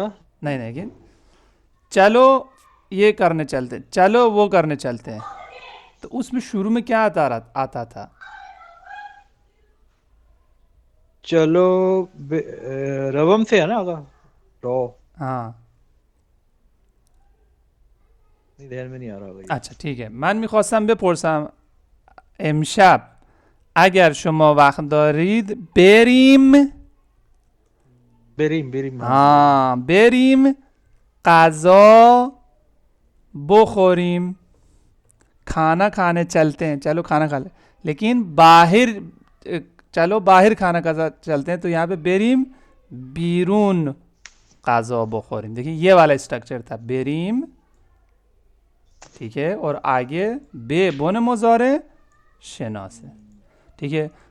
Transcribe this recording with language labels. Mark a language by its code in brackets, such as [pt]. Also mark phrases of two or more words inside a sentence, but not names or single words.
[ur] نہیں نہیں لیکن چلو یہ کرنے چلتے ہیں، چلو وہ کرنے چلتے ہیں، تو اس میں شروع میں کیا آتا تھا, چلو روم سے ہے نا آغا رو हाँ نہیں دھیان میں نہیں آ رہا ہوگا یہ اچھا ٹھیک ہے. [fa] من میخواستم بپرسم امشب اگر شما وقت دارید بریم بریم بریم हाँ بریم غذا بخوریم, [ur] کھانا کھانے چلتے ہیں، چلو کھانا کھا لے، لیکن باہر چلو باہر کھانا کھا چلتے ہیں، تو یہاں پے [fa] بریم بیرون غذا بخوریم, [ur] دیکھیے یہ والا سٹرکچر تھا، بریم، ٹھیک ہے، اور آگے [fa] به بن مضارع [ur] شنا سے، ٹھیک ہے.